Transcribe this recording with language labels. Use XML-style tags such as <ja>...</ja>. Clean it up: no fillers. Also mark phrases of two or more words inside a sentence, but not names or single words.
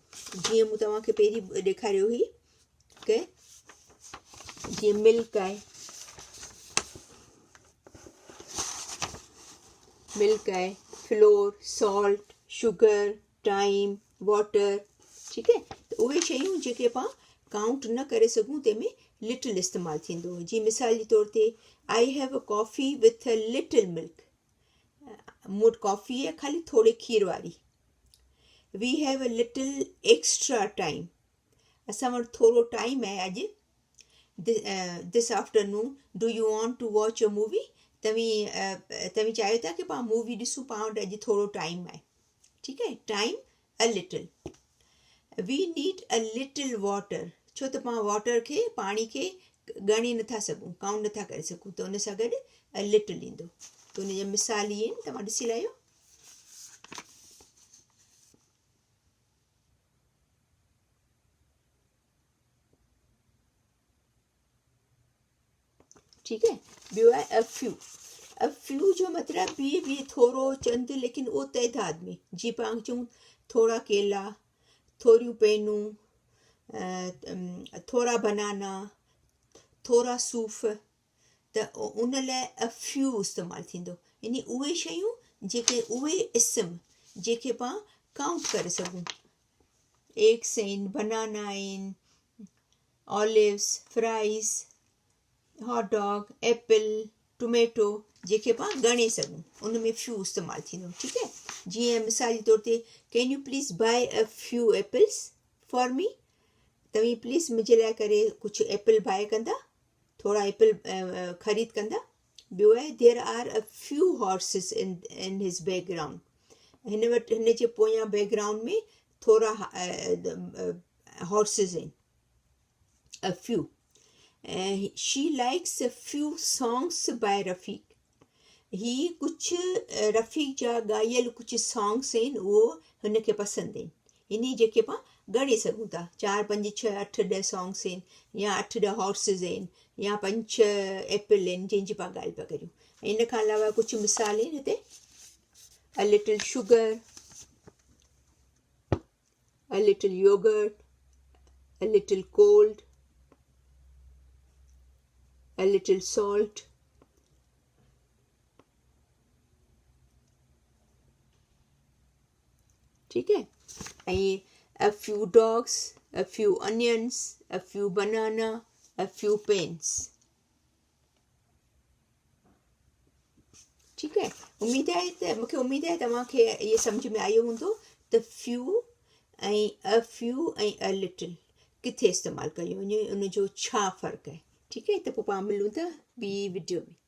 <sd>जीअं मूं तव्हांखे पहिरीं ॾेखारियो हुई की जीअं मिल्क आहे,</sd> <en>flour, salt, sugar, time, water,</en> <sd>ठीकु आहे। त उहे शयूं जेके पाण काउंट न करे सघूं तंहिंमें लिटिल इस्तेमालु थींदो। जीअं मिसाल जे तौर ते</sd> <en>I have a coffee with a little milk,</en> <sd>मूं वटि कॉफ़ी आहे ख़ाली थोरे खीर वारी।</sd> <en>we have a little extra time,</en> <sd>असां वटि थोरो टाइम आहे अॼु।</sd> <en>this afternoon do you want to watch a movie,</en> <sd>तव्हीं चाहियो था की पाण मूवी ॾिसूं, पाण वटि अॼु थोरो टाइम आहे, ठीकु आहे।</sd> <en>time a little. we need a little water,</en> <sd>छो त पाण वाटर खे, पाणी खे ॻणे नथा सघूं, काउंट नथा करे सघूं, त उन सां गॾु</sd> <en>a little</en> <sd>ईंदो। त उन जा मिसाल इहे आहिनि, तव्हां ॾिसी लाहियो। ठीकु आहे। ॿियो आहे</sd> <en>a few</en> <sd>जो मतिलबु बि थोरो, चंद, लेकिन उहो तइदाद में। जीअं पाण चऊं थोरा केला, थोरियूं पेनूं, थोरा बनाना, थोरा सूफ़, त उन लाइ</sd> <en>a few</en> <sd>इस्तेमालु थींदो। यानी उहे शयूं जेके, उहे इस्म जेके पाण काउंट करे सघूं। एग्स आहिनि, बनाना आहिनि,</sd> <en>olives, fries, hot dog, apple, tomato,</en> <sd>जेके पाण ॻणे सघूं, उन में फ्यू इस्तेमालु थींदो, ठीकु आहे। जीअं मिसाल जे तौर ते</sd> <en>can you please buy a few apples for me,</en> <sd>तव्हीं प्लीज़ मुंहिंजे लाइ करे कुझु</sd> <en>apple buy</en> <sd>कंदा, थोरा एप्पल ख़रीद कंदा। ॿियो आहे</sd> <en>there are a few horses in his background,</en> <sd>हिन वटि, हिन जे पोयां बैकग्राउंड में थोरा हॉर्सिस आहिनि,</sd> <en>a few.</en> <sd>ऐं</sd> <en>she likes a few songs by Rafiq,</en> <sd>ही कुझु रफ़ीक जा ॻाइल कुझु सॉन्ग्स आहिनि, उहो हुनखे पसंदि आहिनि, यानी जेके पाण ॻणे सघूं था। 4, 5, 6, 8, 10 सॉन्ग्स आहिनि, या 8, 10 हॉर्सिस आहिनि, या 5, 6 एप्पल आहिनि जंहिंजी पाण ॻाल्हि पिया करियूं। ऐं इन खां अलावा कुझु मिसाल आहिनि हिते।</sd> <en>a little sugar, a little yogurt, a little cold, a little salt,</en> <sd>ठीकु है।</sd> <en>ऐं a few dogs, a few onions, a few banana, a few pens,</en> <sd>ठीकु आहे। मूंखे उमेद आहे तव्हांखे इहे सम्झ में आयो हूंदो त फ्यू ऐं</sd> <en>a few</en> <sd>ऐं</sd> <en>a little</en> <sd>किथे इस्तेमालु कयो वञे, उनजो छा फ़र्क़ु आहे, ठीकु आहे। त पोइ पाण मिलूं था ॿी वीडियो में।</sd>